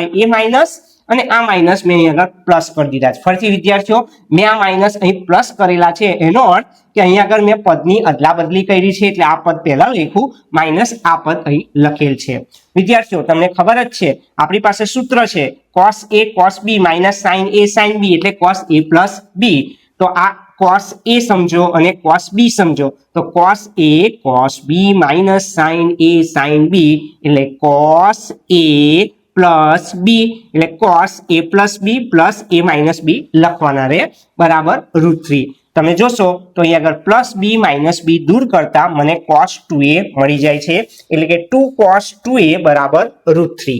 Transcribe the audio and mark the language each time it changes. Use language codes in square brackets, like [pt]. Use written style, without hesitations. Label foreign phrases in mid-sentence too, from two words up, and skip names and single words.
[gu] A અને આ માઇનસ મેં અહીંયા આગળ પ્લસ કરી દીધા છે. ફરીથી વિદ્યાર્થીઓ મેં આ માઇનસ અહીં પ્લસ કરેલા છે એનો અર્થ કે અહીંયા આગળ મેં પદની અદલા બદલી કરી છે એટલે આ પદ પહેલા લખ્યું માઇનસ આ પદ અહીં લખેલ છે. વિદ્યાર્થીઓ તમને ખબર જ છે આપણી પાસે સૂત્ર છે [en] cos A cos B - sin A sin B [gu] એટલે [en] cos A + B. [gu] તો આ cos a સમજો અને cos b સમજો તો [en] cos a cos b minus sin a sin b [gu] એટલે [en] cos a plus b [gu] એટલે [en] cos a plus b plus a minus b [gu] લખવાના રહે બરાબર √3. તમે જોશો તો અહીંયા આગળ [en] plus b minus b [gu] દૂર કરતા મને cos 2a મળી જાય છે એટલે કે 2 cos 2a બરાબર √3.